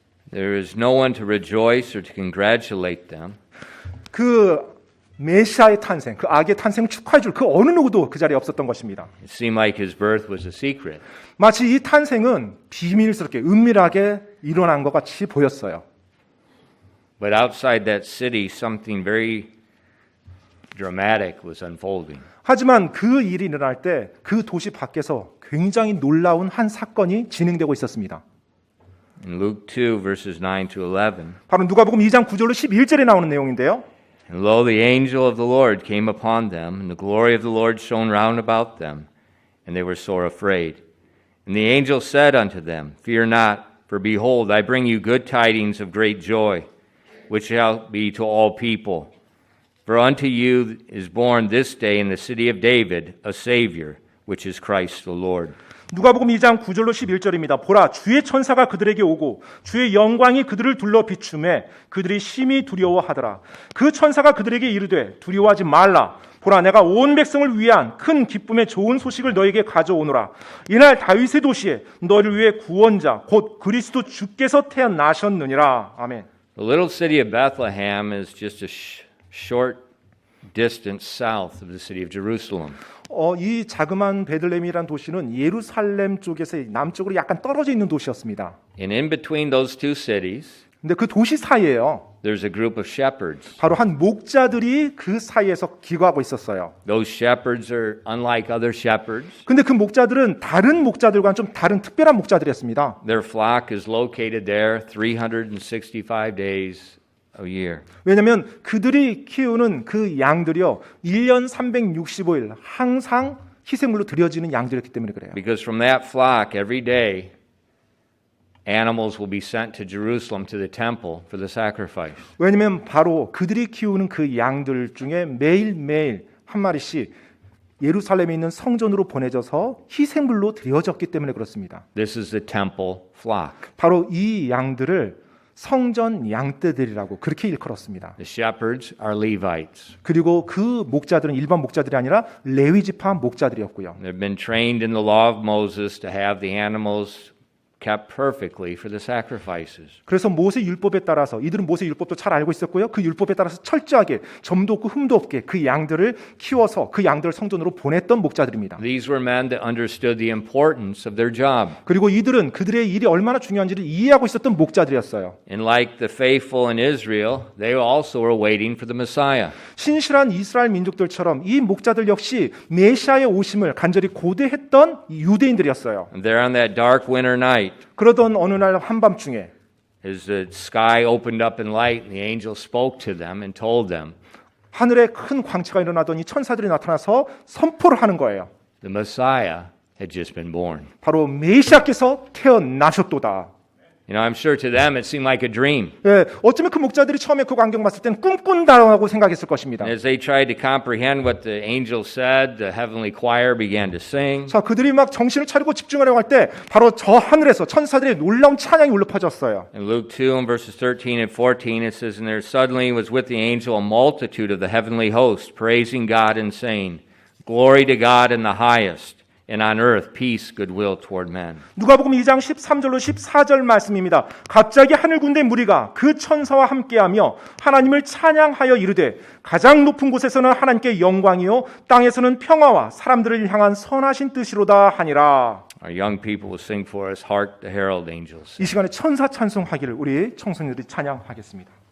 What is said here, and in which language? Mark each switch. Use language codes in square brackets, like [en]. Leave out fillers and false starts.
[en] There is no one to rejoice or to congratulate them. [ko] 그 메시아의 탄생, 그 악의 탄생을 축하해 줄 그 어느 누구도 그 자리에 없었던 것입니다. [en] It seemed like his birth was a secret. [ko] 마치 이 탄생은 비밀스럽게 은밀하게 일어난 것 같이 보였어요. [en] But outside that city, something very dramatic was unfolding. [ko] 하지만 그 일이 일어날 때 그 도시 밖에서 굉장히 놀라운 한 사건이 진행되고 있었습니다. [en] In Luke 2, verses 9 to 11, [ko] 바로 누가복음 2장 9절로 11절에 나오는 내용인데요. [en] And lo, the angel of the Lord came upon them, and the glory of the Lord shone round about them, and they were sore afraid. And the angel said unto them, Fear not, for behold, I bring you good tidings of great joy, which shall be to all people. For unto you is born this day in the city of David a Savior, which is Christ the Lord. [ko] 누가복음 2장 9절로 11절입니다. 보라, 주의 천사가 그들에게 오고 주의 영광이 그들을 둘러 비추매 그들이 심히 두려워하더라. 그 천사가 그들에게 이르되 두려워하지 말라. 보라, 내가 온 백성을 위한 큰 기쁨의 좋은 소식을 너에게 가져오노라. 이날 다윗의 도시에 너를 위해 구원자 곧 그리스도 주께서 태어나셨느니라. 아멘. [en] The little city of Bethlehem is just a short distance south of the city of Jerusalem. [ko] 이 자그마한 베들레헴이라는 도시는 예루살렘 쪽에서 남쪽으로 약간 떨어져 있는 도시였습니다. [en] And in between those two cities, [ko] 근데 그 도시 사이에요. [en] there's a group of shepherds. [ko] 바로 한 목자들이 그 사이에서 기거하고 있었어요. [en] Those shepherds are unlike other shepherds. [ko] 근데 그 목자들은 다른 목자들과는 좀 다른 특별한 목자들이었습니다. [en] Their flock is located there 365 days a year. [ko] 왜냐하면 그들이 키우는 그 양들이요 1년 365일 항상 희생물로 드려지는 양들이었기 때문에 그래요. [en] Because from that flock every day animals will be sent to Jerusalem to the temple for the sacrifice. [ko] 왜냐하면 바로 그들이 키우는 그 양들 중에 매일매일 한 마리씩 예루살렘에 있는 성전으로 보내져서 희생물로 드려졌기 때문에 그렇습니다. [en] This is the temple flock. [ko] 바로 이 양들을 성전 양떼들이라고 그렇게 일컬었습니다. [en] The shepherds are Levites. [ko] 그리고 그 목자들은 일반 목자들이 아니라 레위 지파 목자들이었고요. [en] They've been trained in the law of Moses to have the animals kept perfectly for the sacrifices. [ko] 그래서 모세 율법에 따라서 이들은 모세 율법도 잘 알고 있었고요. 그 율법에 따라서 철저하게 점도 없고 흠도 없게 그 양들을 키워서 그 양들을 성전으로 보냈던 목자들입니다. [en] These were men that understood the importance of their job. [ko] 그리고 이들은 그들의 일이 얼마나 중요한지를 이해하고 있었던 목자들이었어요. [en] And like the faithful in Israel, they also were waiting for the Messiah. [ko] 신실한 이스라엘 민족들처럼 이 목자들 역시 메시아의 오심을 간절히 고대했던 유대인들이었어요. [en] And there on that dark winter night, [ko] 그러던 어느 날 한밤중에 [en] as the sky opened up in light and the angel spoke to them and told them, [ko] 하늘에 큰 광채가 일어나더니 천사들이 나타나서 선포를 하는 거예요. [en] the Messiah had just been born. [ko] 바로 메시아께서 태어나셨도다. [en] You know, I'm sure to them it seemed like a dream. [ko] 예, 어쩌면 그 목자들이 처음에 그 광경 봤을 때는 꿈꾼다라고 생각했을 것입니다. [en] And as they tried to comprehend what the angel said, the heavenly choir began to sing. [ko] 자, 그들이 막 정신을 차리고 집중하려고 할 때 바로 저 하늘에서 천사들의 놀라운 찬양이 울려 퍼졌어요. [en] In Luke 2 and verses 13 and 14 it says, And there suddenly was with the angel a multitude of the heavenly host, praising God and saying, Glory to God in the highest, and on earth peace, goodwill toward men. [ko] 누가복음 2장 13절로 14절 말씀입니다. 갑자기 하늘 군대 무리가 그 천사와 함께하며 하나님을 찬양하여 이르되 가장 높은 곳에서는 하나님께 영광이요 땅에서는 평화와 사람들을 향한 선하신 뜻이로다 하니라. [en] Our young people will sing for us, Hark the herald angels. [ko] 이 시간에 천사 찬송하기를 우리 청소년들이 찬양하겠습니다.